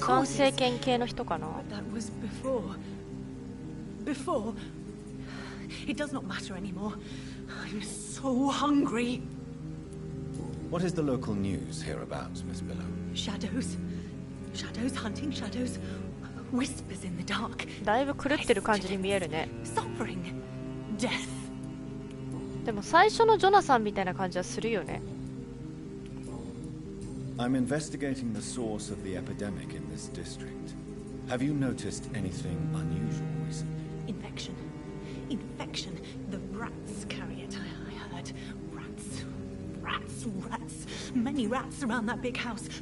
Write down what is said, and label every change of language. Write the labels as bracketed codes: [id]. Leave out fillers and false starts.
[en] causes. [ja] 政権系の人かな。 [en] But that was before. Before. It does not matter anymore. I'm so hungry. What is the local news hereabouts, Miss Billow? Shadows. Shadows hunting shadows. Whispers in the dark. [ja] だいぶ狂ってる感じに見えるね。 [en] Suffering. Death. [ja] でも最初のジョナサンみたいな感じはするよね。 [en] I'm investigating the source of the epidemic in this district. Have you noticed anything unusual recently? Infection. Infection. The rats carry it, I heard. Rats. Rats. Rats. Many rats around that big house.